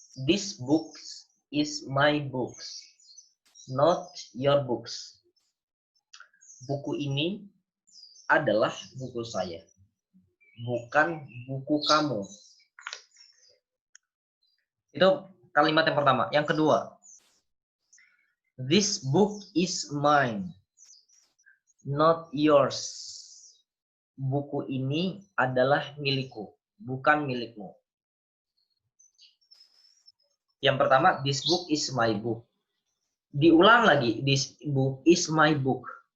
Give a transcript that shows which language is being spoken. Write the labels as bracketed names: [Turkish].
[English] This book is my books, not your books. [Indonesian] Buku ini adalah buku saya, bukan buku kamu. Itu kalimat yang pertama. Yang kedua, [English] this book is mine, not yours. [Indonesian] Buku ini adalah milikku, bukan milikmu. Yang pertama, [English] this book is my book. [Indonesian] Diulang lagi, [English] this book is my book.